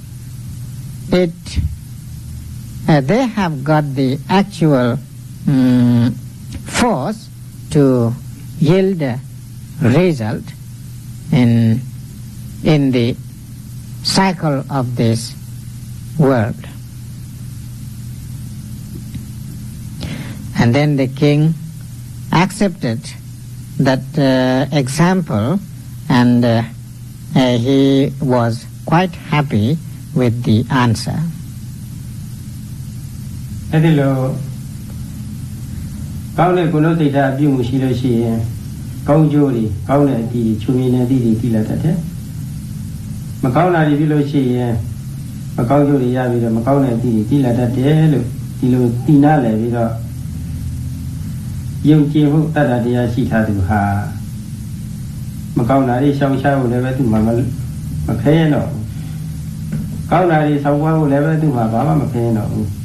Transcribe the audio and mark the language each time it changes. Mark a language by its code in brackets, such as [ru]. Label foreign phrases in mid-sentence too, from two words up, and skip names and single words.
[en] they have got the actual force to yield a result in the cycle of this world. And then the king accepted that example, and he was quite happy with the answer. [my] အဲ့ဒီလိုကောင်းတဲ့ကုသိုလ်စိတ်ဓာတ်အပြုမှုရှိလို့ရှိရင်ကောင်းကျိုးတွေကောင်းတဲ့အတည်ချွေမြင်တဲ့အတည် တွေတည်လာတတ်တယ်မကောင်းတာတွေပြုလို့ရှိရင်မကောင်းကျိုးတွေရပြီးတော့မကောင်းတဲ့အတည်တွေတည်လာတတ်တယ်လို့ဒီလိုတည်နာလဲပြီးတော့ယုံကြည်မှုတတ်တာတရားရှိထားသူဟာမကောင်းတာတွေရှောင်ရှားဖို့လည်းပဲသူ့မှာမခဲရတော့ကောင်းတာတွေဆောင်ပွားဖို့လည်းပဲသူ့မှာဘာမှမခဲရတော့ဘူး